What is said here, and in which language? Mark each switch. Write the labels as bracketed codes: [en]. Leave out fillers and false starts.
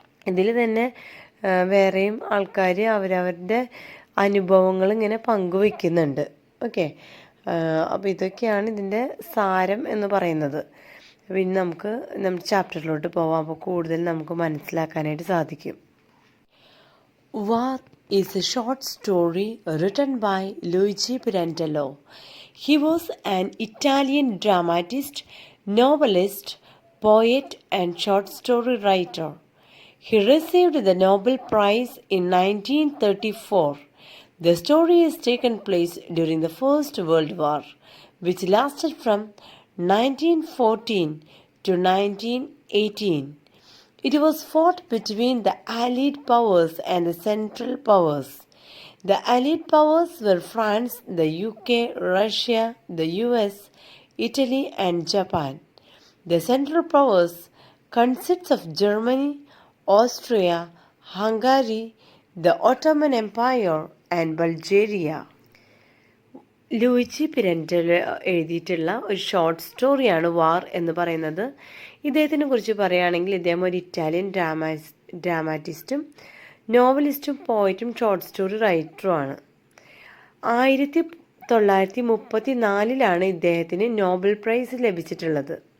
[ml] ഇതിൽ തന്നെ വേറെയും ആൾക്കാർ അവരവരുടെ അനുഭവങ്ങൾ ഇങ്ങനെ പങ്കുവയ്ക്കുന്നുണ്ട്. ഓക്കെ, അപ്പോൾ ഇതൊക്കെയാണ് ഇതിൻ്റെ സാരം എന്ന് പറയുന്നത്. പിന്നെ നമുക്ക് നമ്മുടെ ചാപ്റ്ററിലോട്ട് പോവാം. അപ്പോൾ കൂടുതൽ നമുക്ക് മനസ്സിലാക്കാനായിട്ട് സാധിക്കും. [en] War is a short story written by Luigi Pirandello. He was an Italian dramatist, novelist, poet and short story writer. He received the Nobel Prize in 1934. The story has taken place during the First World War, which lasted from 1914 to 1918. It was fought between the Allied powers and the Central powers. The Allied powers were France, the UK, Russia, the US, Italy and Japan. The Central powers consists of Germany, Austria, Hungary, the Ottoman Empire and Bulgaria. [ml] Luigi പിരൻഡെല്ലോ എഴുതിയിട്ടുള്ള ഒരു short സ്റ്റോറിയാണ് വാർ എന്ന് പറയുന്നത്. ഇദ്ദേഹത്തിനെ കുറിച്ച് പറയുകയാണെങ്കിൽ ഇദ്ദേഹം ഒരു ഇറ്റാലിയൻ ഡ്രാമാറ്റിസ്റ്റും നോവലിസ്റ്റും പോയറ്റും ഷോർട്ട് സ്റ്റോറി റൈറ്ററുമാണ്. 1934 ഇദ്ദേഹത്തിന് നോബൽ പ്രൈസ് ലഭിച്ചിട്ടുള്ളത്.